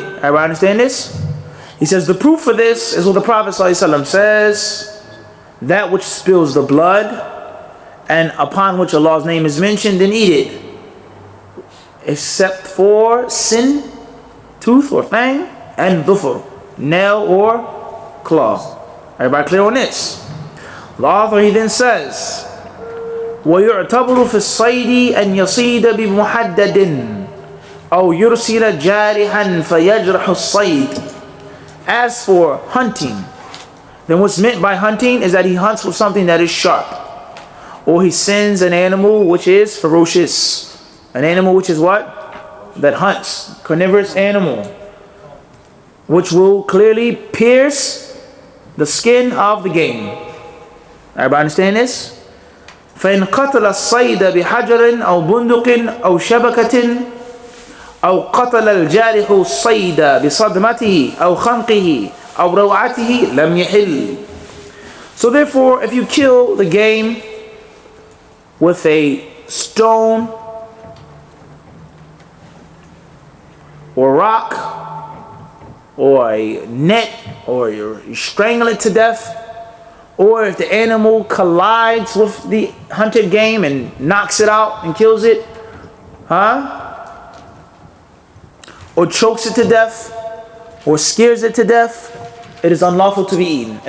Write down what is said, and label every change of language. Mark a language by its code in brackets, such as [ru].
[en] Everybody understand this? He says the proof for this is what the Prophet ﷺ says, that which spills the blood and upon which Allah's name is mentioned, then eat it, except for sin, tooth or fang, and dhufr, nail or claw. Everybody clear on this? The author, he then says, [ar] وَيُعْتَبْرُ فِي الصَّيْدِ أَنْ يَصِيدَ بِمُحَدَّدٍ أَوْ يُرْسِلَ جَارِحًا فَيَجْرَحُ الصَّيْدِ. [en] As for hunting, then what's meant by hunting is that he hunts with something that is sharp, or he sends an animal which is ferocious, an animal which is what? That hunts, carnivorous animal, which will clearly pierce the skin of the game. Everybody understand this? [ar] فَإِنْ قَتَلَ الصَّيْدَ بِحَجَرٍ أَوْ بُنْدُقٍ أَوْ شَبَكَةٍ أو قتل الجارح الصيد بصدمته أو خنقه أو روعته لم يحل. [en] So therefore, if you kill the game with a stone or rock or a net, or you strangle it to death, or if the animal collides with the hunted game and knocks it out and kills it, or chokes it to death, or scares it to death, it is unlawful to be eaten.